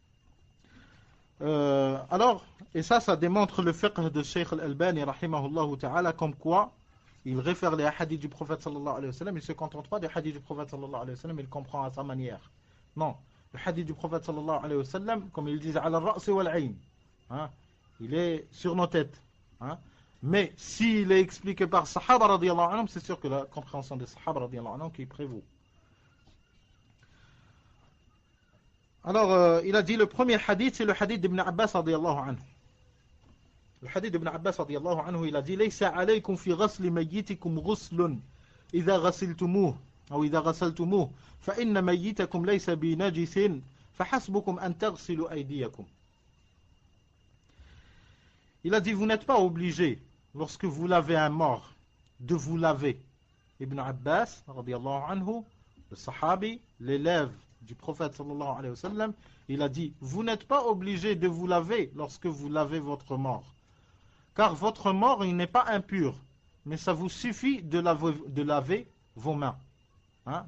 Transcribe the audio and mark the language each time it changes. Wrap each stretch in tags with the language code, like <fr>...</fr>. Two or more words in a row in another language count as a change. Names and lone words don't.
<fr>Alors, et ça démontre le fiqh de Cheikh Al-Albani</fr> <ar>رحمه الله تعالى,</ar> <fr>comme quoi il réfère les hadiths du prophète</fr> <ar>صلى الله عليه وسلم,</ar> <fr>il ne se contente pas des hadiths du prophète</fr> <ar>صلى الله عليه وسلم,</ar> <fr>il comprend à sa manière. Non, le hadith du prophète</fr> <ar>صلى الله عليه وسلم,</ar> <fr>comme il disait,</fr> <ar>على الرأس والعين,</ar> <fr>hein, il est sur nos têtes. Hein, mais s'il est expliqué par sahaba</fr> <ar>رضي الله عنهم,</ar> <fr>c'est sûr que la compréhension des sahaba</fr> <ar>رضي الله عنهم</ar> <fr>qui prévaut. Alors, il a dit le premier hadith, c'est le hadith d'Ibn Abbas</fr> <ar>رضي الله عنه.</ar> <fr>Le hadith d'Ibn Abbas</fr> <ar>رضي الله عنه,</ar> <fr>il a dit</fr> <ar>ليس عليكم في غسل ميتكم غسل إذا غسلتموه أو إذا غسلتموه فإن ميتكم ليس بنجس فحسبكم أن تغسلوا أيديكم.</ar> <fr>Il a dit vous n'êtes pas obligé lorsque vous lavez un mort de vous laver. Ibn Abbas</fr> <ar>رضي الله عنه,</ar> <fr>le sahabi, l'élève du prophète</fr> <ar>صلى الله عليه وسلم,</ar> <fr>il a dit vous n'êtes pas obligé de vous laver lorsque vous lavez votre mort, car votre mort il n'est pas impur, mais ça vous suffit de laver vos mains, hein?</fr>